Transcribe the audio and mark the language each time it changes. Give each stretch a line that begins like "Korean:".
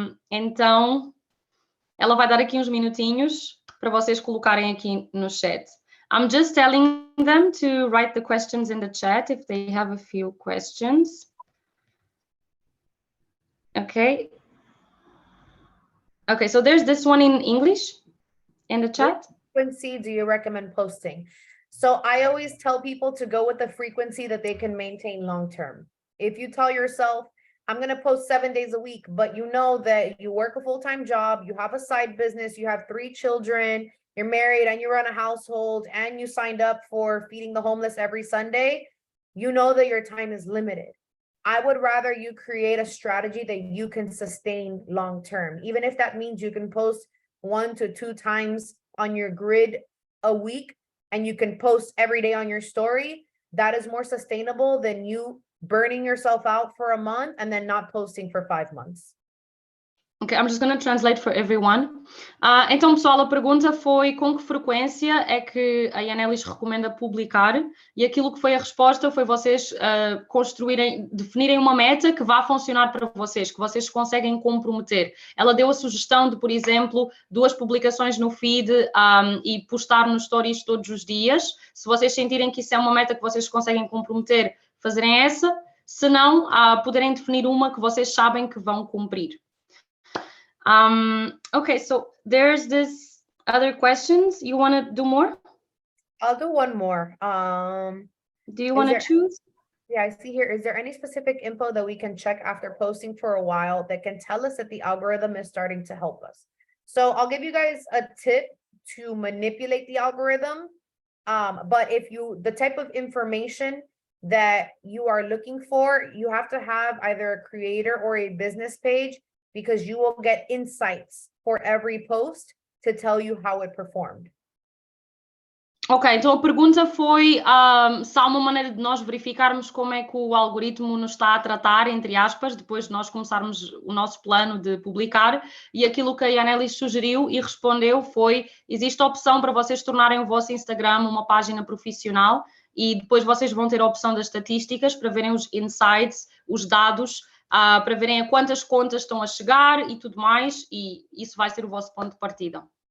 Portuguese: Então, ela vai dar aqui uns minutinhos para vocês colocarem aqui no chat.
English: I'm just telling them to write the questions in the chat if they have a few questions. Okay. Okay, so there's this one in English in the chat. Frequency do you recommend posting? So I always tell people to go with the frequency that they can maintain long-term. If you tell yourself, I'm going to post 7 days a week, but you know that you work a full-time job, you have a side business, you have 3 children, you're married and you run a household and you signed up for feeding the homeless every Sunday, you know that your time is limited. I would rather you create a strategy that you can sustain long-term, even if that means you can post 1 to 2 times on your grid a week and you can post every day on your story. That is more sustainable than you burning yourself out for a month and then not posting for 5 months. Okay, I'm just going to translate for everyone.
Portuguese: Então, pessoal, a pergunta foi com que frequência é que a Yanelis recomenda publicar, e aquilo que foi a resposta foi vocês definirem uma meta que vá funcionar para vocês, que vocês conseguem comprometer. Ela deu a sugestão de, por exemplo, 2 publicações no feed e postar nos stories todos os dias. Se vocês sentirem que isso é uma meta que vocês conseguem comprometer, fazerem essa. Se não, poderem definir uma que vocês sabem que vão cumprir.
English: Okay, so there's this other questions. You want to do more? I'll do one more. Do you want to choose? Yeah, I see here. Is there any specific info that we can check after posting for a while that can tell us that the algorithm is starting to help us? So I'll give you guys a tip to manipulate the algorithm. But if the type of information that you are looking for, you have to have either a creator or a business page, because you will get insights for every post to tell you how it performed.
Portuguese: Ok, então a pergunta foi se há uma maneira de nós verificarmos como é que o algoritmo nos está a tratar, entre aspas, depois de nós começarmos o nosso plano de publicar, e aquilo que a Yanelis sugeriu e respondeu foi, existe a opção para vocês tornarem o vosso Instagram uma página profissional e depois vocês vão ter a opção das estatísticas para verem os insights, os dados, para verem a quantas contas estão a chegar e tudo mais, e isso vai ser o vosso ponto de partida.